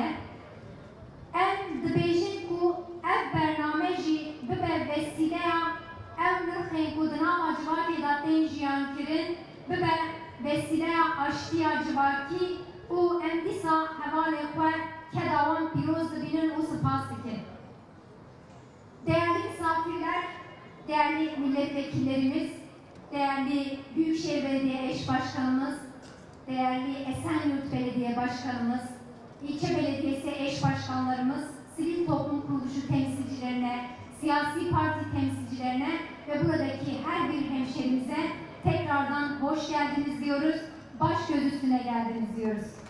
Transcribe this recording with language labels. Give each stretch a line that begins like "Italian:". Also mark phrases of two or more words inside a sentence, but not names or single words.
Kurdish: Em dibêjin ku ev bername jî bibe vesîleya ew nirxên ku di nava civakê da tên jiyan kirin bibe vesîleya aştiya civakî û em dîsa hevalê xwe keda wan pîroz dibînin û spas dikin.
Turkish: Değerli misafirler, değerli milletvekillerimiz, değerli Büyükşehir Belediye Eş Başkanımız, değerli Esenyurt Belediye Başkanımız, ilçe belediyesi eş başkanlarımız, sivil toplum kuruluşu temsilcilerine, siyasi parti temsilcilerine ve buradaki her bir hemşerimize tekrardan hoş geldiniz diyoruz, baş göz üstüne geldiniz diyoruz.